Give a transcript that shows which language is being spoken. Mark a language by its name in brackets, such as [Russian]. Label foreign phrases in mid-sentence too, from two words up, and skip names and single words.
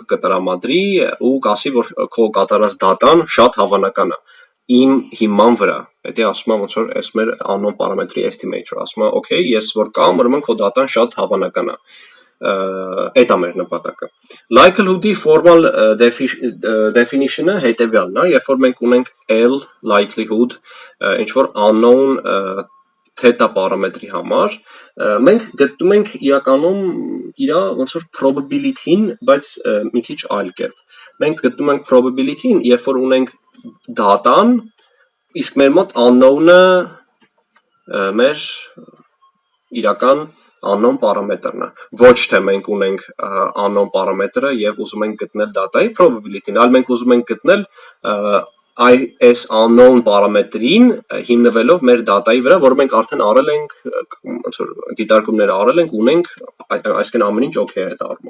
[Armenian] կտրամադրի ու կասի, որ քո կատարած դատան շատ հավանական է իմ հիման վրա։ Դա ասում է ոնց որ այս մեր unknown պարամետրի estimator, ասում է, okay, ես որ կամ, ուրեմն քո դատան շատ հավանական է։ Այդ է մեր նպատակը։ [English] Likelihood-ի formal definition-ը [Armenian] հետևյալն է, երբ որ մենք ունենք L likelihood ինչ որ [English] unknown theta [Armenian] պարամետրի համար, մենք գտնում ենք իրականում իր ոնց որ probability-ին, բայց մի քիչ այլ կերպ։ Մենք գտնում ենք probability-ին, երբ որ ունենք դատան, իսկ մեր մոտ unknown-ը մեր իրական unknown պարամետրն է, ոչ թե մենք ունենք unknown պարամետրը եւ ուզում ենք գտնել դատայի probability-ն, այլ մենք ուզում ենք գտնել այս unknown պարամետրին հիմնվելով մեր դատայի վրա, որը մենք արդեն արել ենք, ոնց որ դիտարկումներ արել ենք, ունենք, այսինքն ամեն ինչ օքեյ է այդ